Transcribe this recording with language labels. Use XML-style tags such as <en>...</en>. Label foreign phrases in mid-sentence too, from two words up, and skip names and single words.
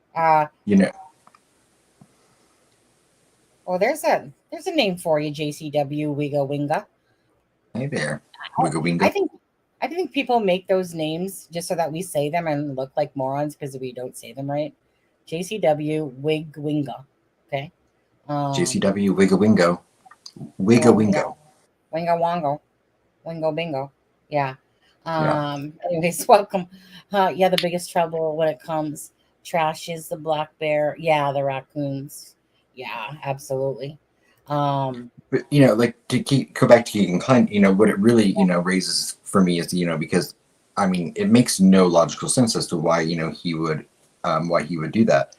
<en>Well, there's a name for you, JCW Wigga Winga. Hey there, Wigga Winga. I think people make those names just so that we say them and look like morons because we don't say them right. JCW Wig Winga. Okay. JCW Wigga Wingo. Wigga Wingo. Wingo Wongo. Wingo Bingo. Yeah. Anyways, welcome. Yeah, the biggest trouble when it comes trash is the black bear. Yeah, the raccoons. Yeah, absolutely. But like to go back to Kegan Klein, what it really raises for me is because I mean it makes no logical sense as to why he would do that.</en>